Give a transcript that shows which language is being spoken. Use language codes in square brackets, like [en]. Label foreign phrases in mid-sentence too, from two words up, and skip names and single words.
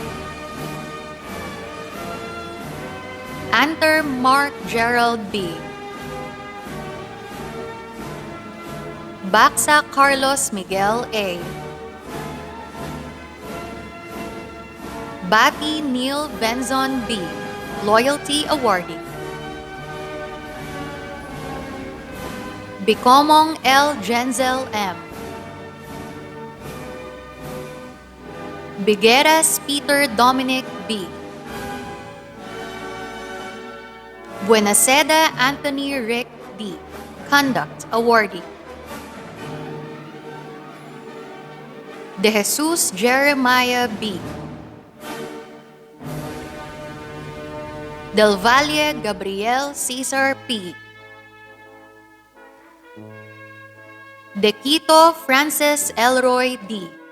[en] Anter Mark Gerald B. Baksa Carlos Miguel A. Bati Neil Benzon B., Loyalty Awardee. Bicomong L. Genzel M. Bigueras Peter Dominic B. Buenaseda Anthony Rick D., Conduct Awardee. De Jesus Jeremiah B. Del Valle Gabriel Cesar P. De Quito Francis Elroy D.